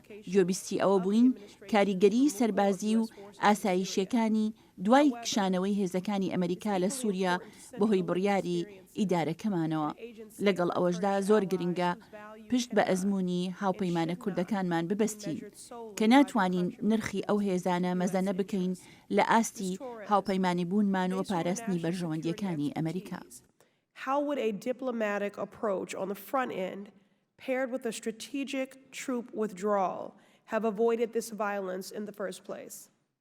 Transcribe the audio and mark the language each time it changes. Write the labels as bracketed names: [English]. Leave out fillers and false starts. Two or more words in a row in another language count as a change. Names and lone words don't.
[Central Kurdish] گوێبیستی ئەوە بووین کاریگەری سەربازی و ئاسایشیەکانی دوای کشانەوەی هێزەکانی ئەمەریکا لە سوریا بەهۆی بڕیاری ئیدارەکەمانەوە. لەگەڵ ئەوەشدا زۆر گرنگە پشت بە ئەزمموی هاوپەیمانە کوردەکانمان ببەستین کە ناتوانین نرخی ئەو هێزانە مەزەنە بکەین لە ئاستی هاوپەیمانی بوونمان و پاراستنی بەرژەوەندیەکانی ئەمەریکا. [English] How would a diplomatic approach on the front end, paired with a strategic troop withdrawal, have avoided this violence in the first place?